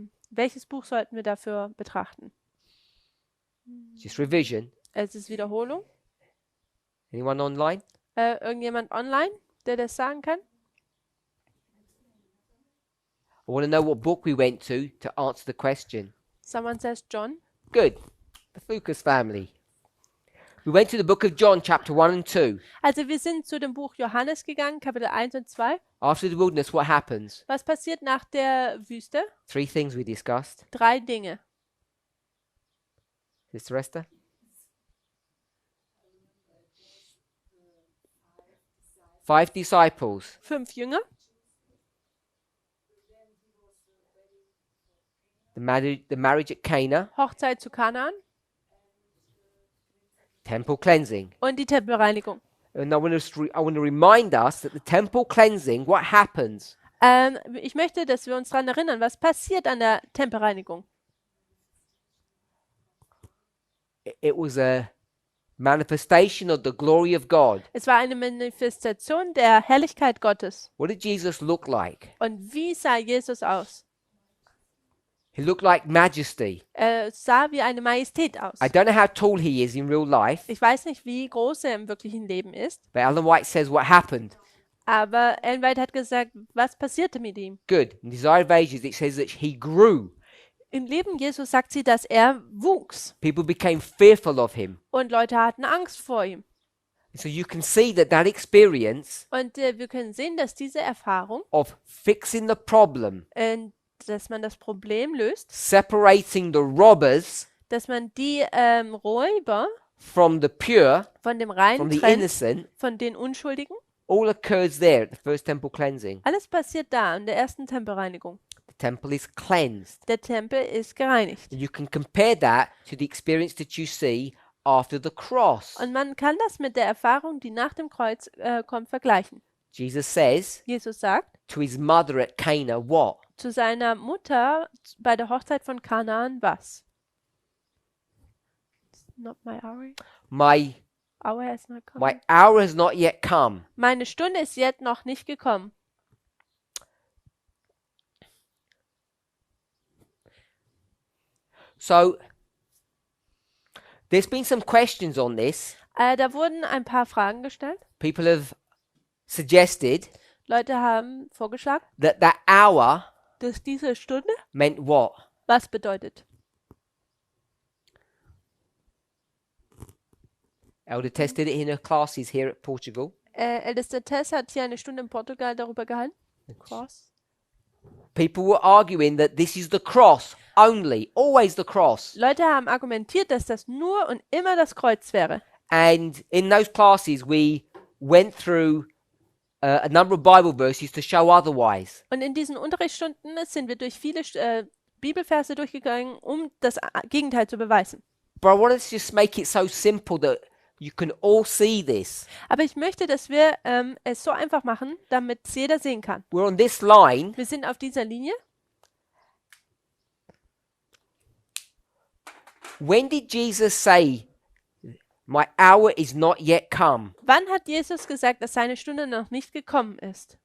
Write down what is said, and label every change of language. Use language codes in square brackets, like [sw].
[de] Welches Buch sollten wir dafür betrachten? [en] Just revision. [de] Es ist Wiederholung. [en] Anyone online? [de] Irgendjemand online, der das sagen kann? [en] I want to know what book we went to answer the question. Someone says John. Good. The Fucus family. We went to the book of John, chapter 1 and 2. [de] Also wir sind zu dem Buch Johannes gegangen, Kapitel 1 und 2. [en] After the wilderness, what happens? [de] Was passiert nach der Wüste? [en] 3 things we discussed. [de] 3 Dinge. [en] Sister Esther? Five disciples. [de] 5 Jünger, [en] The marriage at Cana. [de] Hochzeit zu Kanaan [en] Temple cleansing. [de] und die Tempelreinigung. [en] And I want to remind us that the temple cleansing, what happens? [de] Ich möchte, dass wir uns daran erinnern, was passiert an der Tempelreinigung. [en] It was a manifestation of the glory of God. [de] Es war eine Manifestation der Herrlichkeit Gottes. [en] What did Jesus look like? [de] Und wie sah Jesus aus? [en] He looked like majesty. [de] Er sah wie eine Majestät aus. [en] I don't know how tall he is in real life, [de] Ich weiß nicht, wie groß er im wirklichen Leben ist, [en] but Ellen White says what happened. [de] aber Ellen White hat gesagt, was passierte mit ihm? [en] Good. In Desire of Ages, it says that he grew. [de] Im Leben Jesus sagt sie, dass er wuchs [en] People became fearful of him. [de] und Leute hatten Angst vor ihm. [en] So you can see that experience [de] Und wir können sehen, dass diese Erfahrung, [en] of fixing the problem, [de] dass man das Problem löst, [en] separating the robbers [de] dass man die Räuber [en] from the pure, [de] von dem [en] from [de] Reinen [en] the [de] trennt, [en] innocent, [de] von den Unschuldigen. [en] all occurs there at the first temple cleansing. [de] Alles passiert da in der ersten Tempelreinigung. [en] The temple is cleansed. [de] Der Tempel ist gereinigt. [en] And you can compare that to the experience that you see after the cross. [de] Und man kann das mit der Erfahrung, die nach dem Kreuz kommt, vergleichen. [en] Jesus says [de] Jesus sagt [en] to his mother at Cana, what? [de] zu seiner Mutter bei der Hochzeit von Kanaan was? [en] It's not my hour. My Hour has not come. my hour has not yet come. [de] Meine Stunde ist jetzt noch nicht gekommen. [en] So there's been some questions on this. [de] Da wurden ein paar Fragen gestellt. [en] People have suggested [de] Leute haben vorgeschlagen, [en] that hour [de] dass diese Stunde [en] meant what? [de] was bedeutet. [en] Elder Tess did it in her classes here at Portugal. [de] Ältester Tess hat hier eine Stunde in Portugal darüber gehalten. [en] Cross. People were arguing that this is the cross only, always the cross. [de] Leute haben argumentiert, dass das nur und immer das Kreuz wäre. [en] And in those classes, we went through a number of Bible verses to show otherwise. [de] Und in diesen Unterrichtsstunden sind wir durch viele Bibelverse durchgegangen, um das Gegenteil zu beweisen. [en] But I wanted to just make it so simple that you can all see this. [de] Aber ich möchte, dass wir es so einfach machen, damit es jeder sehen kann. [en] We're on this line. [de] Wir sind auf dieser Linie. [en] When did Jesus say, "My hour is not yet come"? [de] Wann hat Jesus gesagt, dass seine Stunde noch nicht gekommen ist?